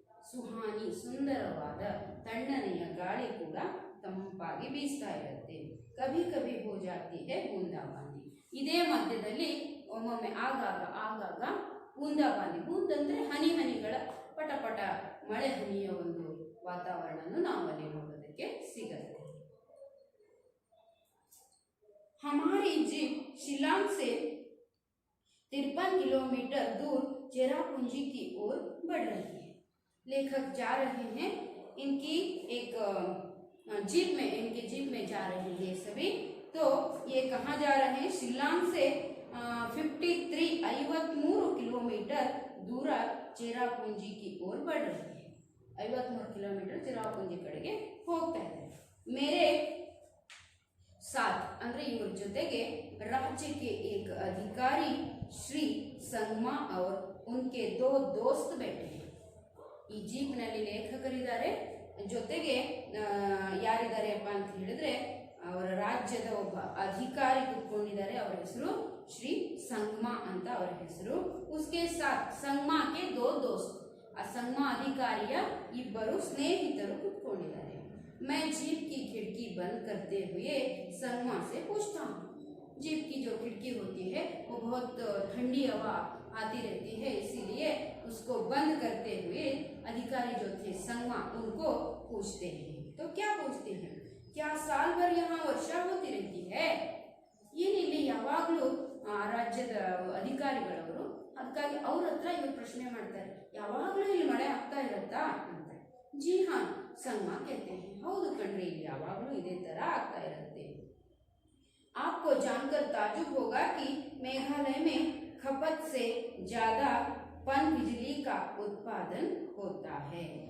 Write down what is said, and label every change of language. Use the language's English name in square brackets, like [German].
[Kannada] ಸುಹಾನಿ ಸುಂದರವಾದ ತಣ್ಣನೆಯ ಗಾಳಿ ಕೂಡ ತಂಪಾಗಿ ಬೀಸ್ತಾ ಇರುತ್ತೆ. [Hindi] ಕಭಿ ಕಭಿ ಹೋ ಜಾತಿ ಹೇ ಬೂಂದಾಬಾಂದಿ, [Kannada] ಇದೇ ಮಧ್ಯದಲ್ಲಿ ಒಮ್ಮೊಮ್ಮೆ ಆಗಾಗ ಬೂಂದಾಬಾಂದಿ, ಬೂಂದ್ ಅಂದರೆ ಹನಿ ಹನಿಗಳ ಪಟ ಪಟ ಮಳೆ ಹನಿಯ ಒಂದು ವಾತಾವರಣವನ್ನು ನಾವಲ್ಲಿ ನೋಡೋದಕ್ಕೆ ಸಿಗತ್ತೆ. [Hindi] हमारी जीप शिलांग से 53 किलोमीटर दूर चेरापूंजी की ओर बढ़ रही है. लेखक जा रहे हैं इनकी एक इनके जीप में जा रहे हैं सभी. तो ये कहाँ जा रहे हैं? शिलांग से 53 किलोमीटर दूर चेरापूंजी की ओर बढ़ रही है. 53 किलोमीटर चेरापूंजी [Kannada] कಡೆಗೆ ಹೋಗ್ತಾ ಇದ್ದಾರೆ. [Hindi] मेरे साथ [Kannada] ಅಂದ್ರೆ ಇವರ ಜೊತೆಗೆ [Hindi] राज्य के एक अधिकारी श्री संगमा और उनके 2 दोस्त बैठे हैं. [Kannada] ಈ ಜೀಪ್ ನಲ್ಲಿ ಲೇಖಕರಿದ್ದಾರೆ, ಜೊತೆಗೆ ಯಾರಿದ್ದಾರೆಪ್ಪ ಅಂತ ಹೇಳಿದ್ರೆ ಅವರ ರಾಜ್ಯದ ಒಬ್ಬ ಅಧಿಕಾರಿ ಕೂತ್ಕೊಂಡಿದ್ದಾರೆ. ಅವರ ಹೆಸರು ಶ್ರೀ ಸಂಗಮಾ ಅಂತ ಅವರ ಹೆಸರು. [Hindi] ಉಸ್ಕೆ ಸಾಥ್ [Kannada] ಸಂಗಮಾಕ್ಕೆ 2 दोस्त, ಆ ಸಂಗಮಾ ಅಧಿಕಾರಿಯ ಇಬ್ಬರು ಸ್ನೇಹಿತರು ಕೂತ್ಕೊಂಡಿದ್ದಾರೆ. [Hindi] मैं जीप की खिड़की बंद करते हुए संगमा से पूछता हूँ. जीप की जो खिड़की होती है वो बहुत ठंडी हवा आती रहती है, इसीलिए उसको बंद करते हुए अधिकारी जो थे संगमा उनको पूछते हैं. तो क्या पूछते हैं? क्या साल भर यहाँ वर्षा होती रहती है? [Kannada] ಏನಿಲ್ಲಿ ಯಾವಾಗಲೂ ರಾಜ್ಯದ ಅಧಿಕಾರಿಗಳವರು, ಅದಕ್ಕಾಗಿ ಅವ್ರ ಹತ್ರ ಇವರು ಪ್ರಶ್ನೆ ಮಾಡ್ತಾರೆ, ಯಾವಾಗಲೂ ಇಲ್ಲಿ ಮಳೆ ಆಗ್ತಾ ಇರತ್ತಾ ಅಂತ. [Hindi] जी हाँ, संगमा कहते हैं, [Kannada] ಹೌದು ಕಣ್ರಿ, ಇಲ್ಲಿ ಯಾವಾಗಲೂ ಇದೇ ತರ ಆಗ್ತಾ ಇರುತ್ತೆ. [Hindi] आपको जानकर ताजुब होगा कि मेघालय में खपत से ज्यादा पन बिजली का उत्पादन होता है.